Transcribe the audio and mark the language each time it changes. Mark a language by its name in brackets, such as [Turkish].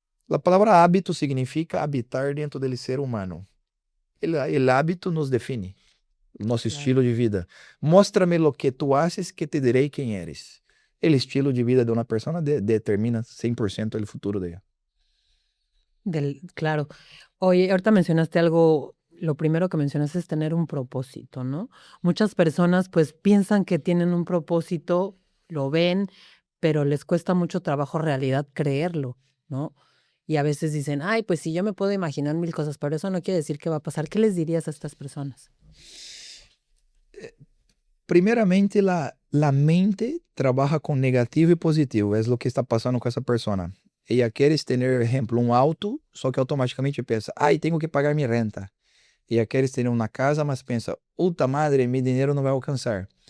[Portuguese] A palavra hábito significa habitar dentro do ser humano. O hábito nos define, nosso estilo de vida. [Spanish] Móstrame lo que tu haces que [Portuguese] te direi quem [Spanish] eres. [Portuguese] O estilo de vida de uma pessoa determina 100% o futuro dela. [Spanish] Claro. Oye, ahorita mencionaste algo, lo primero que mencionaste es tener un propósito, ¿no? Muchas personas pues piensan que tienen un propósito, lo ven, pero les cuesta mucho trabajo en realidad creerlo, ¿no? Y a veces dicen, ay, pues sí, yo me puedo imaginar 1000 cosas, pero eso no quiere decir que va a pasar. ¿Qué les dirías a estas personas? [Portuguese] Primeiramente, a mente trabalha com negativo e positivo. É o que está passando com essa pessoa. Ela quer ter, exemplo, um auto, só que automaticamente pensa, ai, tenho que pagar minha renta. Ela quer ter uma casa, mas pensa, [Spanish] puta madre, [Portuguese] meu dinheiro não vai alcançar.